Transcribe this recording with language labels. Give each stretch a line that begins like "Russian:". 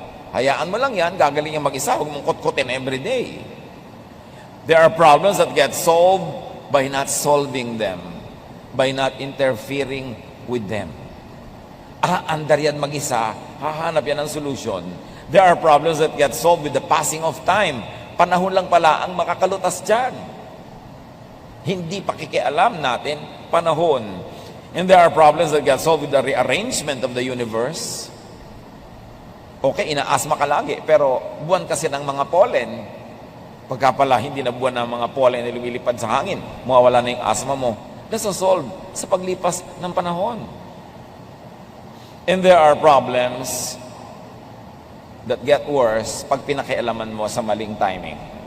Filipino: Hayaan mo lang yan, gagaling yung mag-isa. Huwag mong kutkutin every day.
English: There are problems that get solved by not solving them, by not interfering with them.
Filipino: Andar yan mag-isa, hahanap yan ng solution.
English: There are problems that get solved with the passing of time.
Filipino: Panahon lang pala ang makakalutas dyan. Hindi pakikialam natin, panahon.
English: And there are problems that get solved with the rearrangement of the universe.
Filipino: Okay, inaasma ka lagi, pero buwan kasi ng mga pollen. Pagka pala hindi na buwan ng mga pollen na lumilipad sa hangin, mawawala na yung asma mo. Nasosolve sa paglipas ng panahon.
English: And there are problems that get worse
Filipino: pag pinakialaman mo sa maling timing.